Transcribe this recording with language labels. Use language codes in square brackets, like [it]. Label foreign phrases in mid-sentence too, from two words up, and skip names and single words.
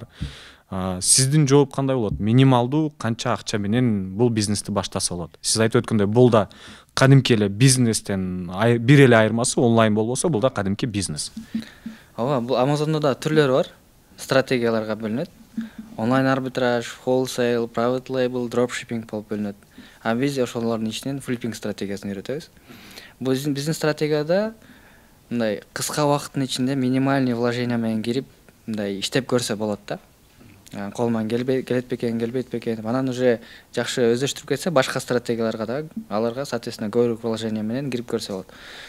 [ky] Сиздин жооп кандай болот? Минималдуу канча акча менен бул бизнести баштаса болот? Сиз айтып өткөндөй, бул да кадимки эле бизнестен бир эле айырмасы, онлайн болбосо бул да кадимки бизнес. Ооба, бул Амазондо да түрлөрү бар, стратегияларга бөлүнөт. Онлайн арбитраж, [en] wholesale, private label, dropshipping [ky] болуп бөлүнөт. Биз ошолордун ичинен флиппинг стратегиясын үйрөтөбүз. Бул биздин стратегияда мындай кыска убакыттын ичинде [ru] минимальный вложение [ky] менен кирип, мындай иштеп көрсө болот да. Колуман келет бекен, келбейт бекен. Анан уже жакшы өздөштүрүп кетсе, башка стратегияларга да аларга соответственно көбүрөөк вложение менен кирип көрсө болот.